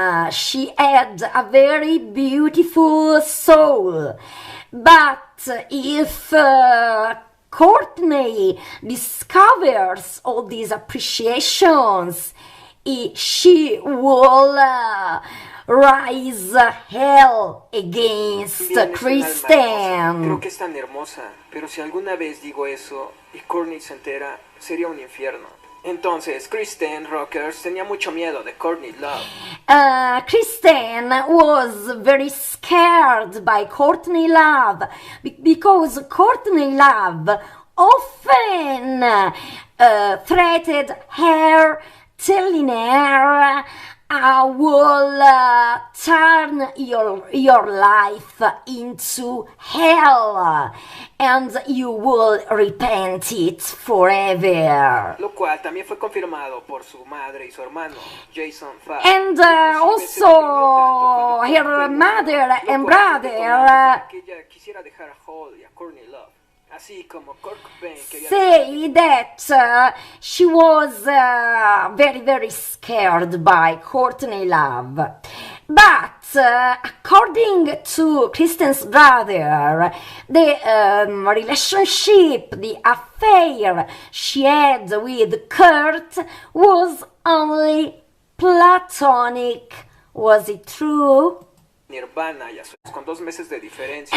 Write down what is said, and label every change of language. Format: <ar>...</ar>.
<en>She had a very beautiful soul, but if Courtney discovers all these appreciations, she will rise hell against Kristen.</en> <es>Creo que es tan hermosa, pero si alguna vez digo eso y Courtney se entera, sería un infierno. Entonces, Kristen Rockers tenía mucho miedo de Courtney Love.</es> <en>Kristen was very scared by Courtney Love because Courtney Love often threatened her, telling her, will turn your life into hell, and you will repent it forever.</en> <es>Lo cual también fue confirmado por su madre y su hermano, Jason Pfaff.</es> <en>And also her mother and brother</en> <es>Que ella quisiera dejar a Hall y a Courtney Love. Así como Kurt Cobain quería</es> <en>say that she was very scared by Courtney Love. But according to Kristen's brother, the relationship, the affair she had with Kurt was only platonic. Was it true?</en> <es>Nirvana y con 2 meses de diferencia.</es>